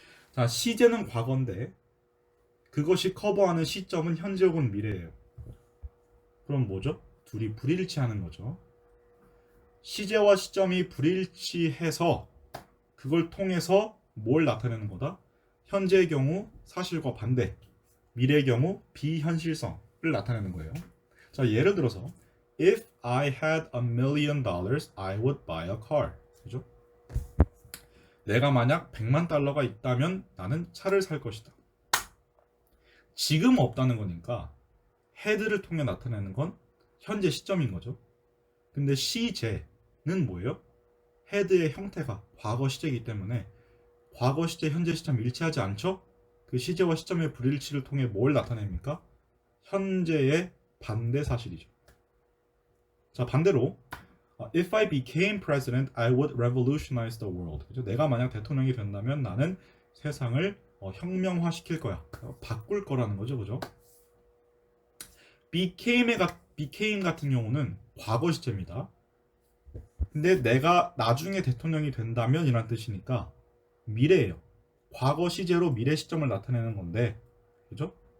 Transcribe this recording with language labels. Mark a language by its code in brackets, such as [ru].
[ko] 자, 시제는 과거인데 그것이 커버하는 시점은 현재 혹은 미래예요. 그럼 뭐죠? 둘이 불일치하는 거죠. 시제와 시점이 불일치해서 그걸 통해서 뭘 나타내는 거다? 현재의 경우 사실과 반대, 미래의 경우 비현실성을 나타내는 거예요. 자, 예를 들어서 [en] If I had $1,000,000, I would buy a car. [ko] 그죠? 내가 만약 100만 달러가 있다면 나는 차를 살 것이다. 지금 없다는 거니까 had를 통해 나타내는 건 현재 시점인 거죠. 근데 시제는 뭐예요? had의 형태가 과거 시제이기 때문에 과거 시제, 현재 시점 일치하지 않죠? 그 시제와 시점의 불일치를 통해 뭘 나타냅니까? 현재의 반대 사실이죠. 자, 반대로 [en] If I became president, I would revolutionize the world. [ko] 그죠? 내가 만약 대통령이 된다면 나는 세상을 혁명화시킬 거야. 바꿀 거라는 거죠, 그죠? became 같은 경우는 과거 시제입니다. 근데 내가 나중에 대통령이 된다면 이란 뜻이니까 미래예요. 과거 시제로 미래 시점을 나타내는 건데, 그죠?